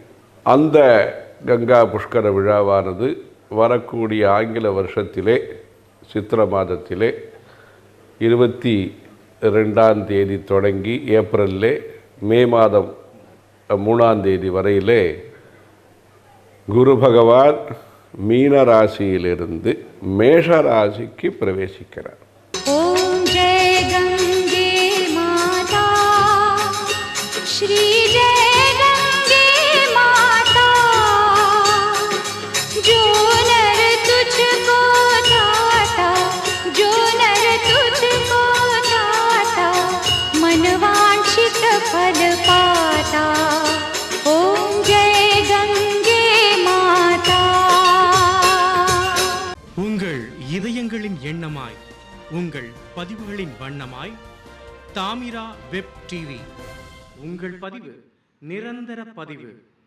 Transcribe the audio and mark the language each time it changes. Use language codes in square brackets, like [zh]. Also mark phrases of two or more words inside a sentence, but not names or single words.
[ta] அந்த கங்கா புஷ்கர விழாவானது வரக்கூடிய ஆங்கில வருஷத்திலே சித்திர மாதத்திலே 22ஆம் தேதி தொடங்கி ஏப்ரல்லே மே மாதம் 3ஆம் தேதி வரையிலே குரு பகவான் மீன ராசியிலிருந்து மேஷ ராசிக்கு பிரவேசிக்கிறார். [hi] ओम जय गंगे माता, श्री जय गंगे माता, जो नर तुझको दाता, जो नर तुझको दाता, मन वांछित फल पाता. ओम जय गंगे माता. [ta] உங்கள் இதயங்களின் எண்ணமாய், உங்கள் பதிவுகளின் வண்ணமாய் தாமிரா வெப் டிவி. உங்கள் பதிவு நிரந்தர பதிவு.